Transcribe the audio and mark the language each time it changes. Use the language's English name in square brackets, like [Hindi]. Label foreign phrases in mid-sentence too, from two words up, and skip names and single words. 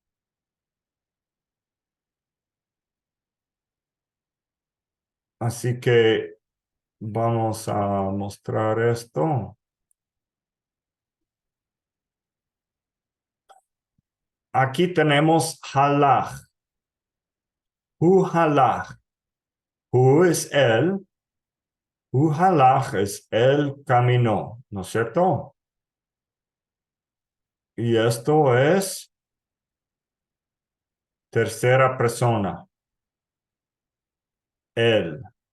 [Spanish] Así que vamos a mostrar esto. Aquí tenemos halach. [Hebrew] הוא הלך. [Spanish] Hu es él. [Hebrew] הוא הלך [Spanish] es él caminó, ¿no es cierto? Y esto es tercera persona. Él.